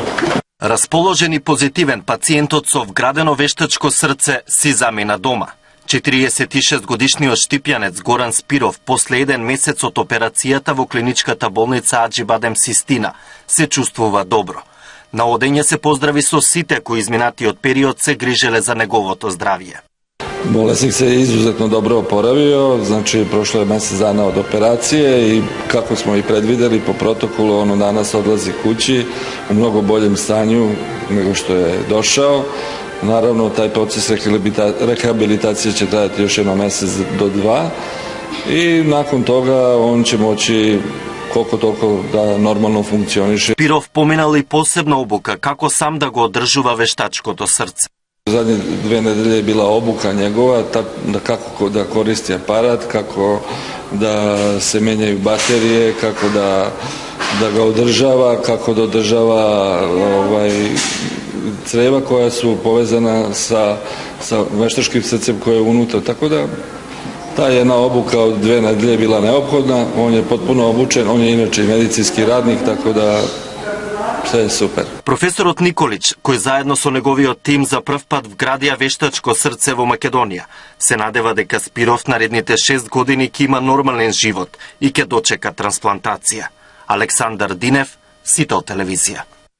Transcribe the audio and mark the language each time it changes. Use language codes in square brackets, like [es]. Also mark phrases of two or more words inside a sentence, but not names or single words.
[mk] Расположен и позитивен, пациентот со вградено вештачко срце си замина дома. 46-годишниот штипјанец Горан Спиров после еден месец од операцијата во клиничката болница Аџибадем Систина се чувствува добро. На одење се поздрави со сите кои изминатиот период се грижеле за неговото здравје. [sr] Bolesnik se izuzetno dobro oporavio, znači prošlo je mesec dana od operacije i kako smo i predvideli po protokolu, on danas odlazi kući u mnogo boljem stanju nego što je došao. Naravno, taj proces rehabilitacije će trajati još jedno mesec do dva i nakon toga on će moći koliko toliko da normalno funkcioniše. [mk] Спиров поминал и посебна обука како сам да го одржува вештачкото срце. [sr] Zadnje 2 nedelje je bila obuka njegova, kako da koristi aparat, kako da se menjaju baterije, kako da ga održava, kako da održava creva koja su povezana sa veštačkim srcem koje je unutra. Tako da ta jedna obuka od 2 nedelje je bila neophodna, on je potpuno obučen, on je inače i medicinski radnik, tako da sve je super. [mk] Професорот Николич, кој заедно со неговиот тим за прв пат вградија вештачко срце во Македонија, се надева дека Спиров наредните 6 години ќе има нормален живот и ќе дочека трансплантација. Александар Динев, Сител телевизија.